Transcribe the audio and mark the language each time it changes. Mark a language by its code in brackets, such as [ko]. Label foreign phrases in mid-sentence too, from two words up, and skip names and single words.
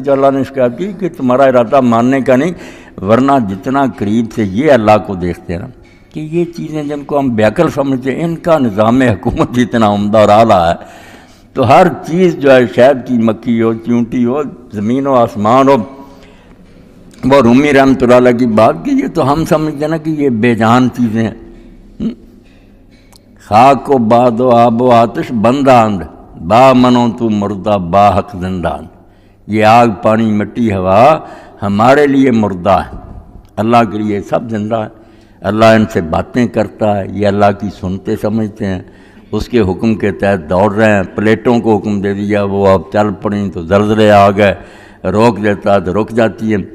[ur] جو اللہ نے شکایت کی کہ تمہارا ارادہ ماننے کا نہیں، ورنہ جتنا قریب سے یہ اللہ کو دیکھتے ہیں نا کہ یہ چیزیں جن کو ہم بیعقل سمجھتے ہیں، ان کا نظام حکومت جتنا عمدہ اور اعلیٰ ہے تو ہر چیز جو ہے شہد کی مکھی ہو، چونٹی ہو، زمین و آسمان ہو. وہ رومی رحمۃ اللہ علیہ کی بات کی، یہ تو ہم سمجھتے ہیں نا کہ یہ بے جان چیزیں ہیں. [fa] خاک و باد و آب و آتش بنداند، با منو تو مردہ با حق زندان. [ur] یہ آگ، پانی، مٹی، ہوا ہمارے لیے مردہ ہے، اللہ کے لیے سب زندہ ہے. اللہ ان سے باتیں کرتا ہے، یہ اللہ کی سنتے سمجھتے ہیں، اس کے حکم کے تحت دوڑ رہے ہیں. پلیٹوں کو حکم دے دیا، وہ اب چل پڑیں تو زلزلے آ گئے، روک دیتا تو رک جاتی ہے.